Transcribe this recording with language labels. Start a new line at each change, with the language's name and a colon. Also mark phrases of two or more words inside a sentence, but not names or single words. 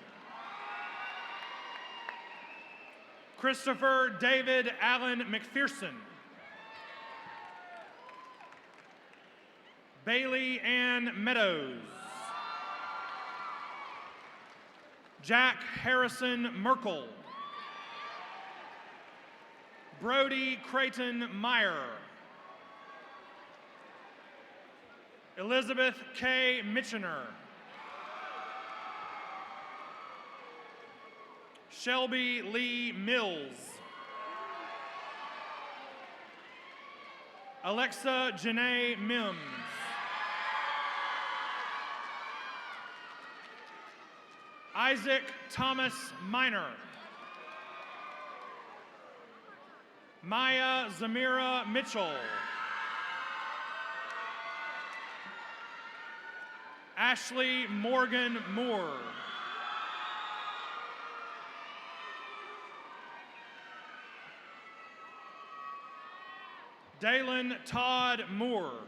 English: Christopher David Allen McPherson. Bailey Ann Meadows. Jack Harrison Merkel. Brody Creighton Meyer. Elizabeth K. Mitchener. Shelby Lee Mills. Alexa Janae Mims. Isaac Thomas Miner. Maya Zamira Mitchell. Ashley Morgan Moore. Dalen Todd Moore.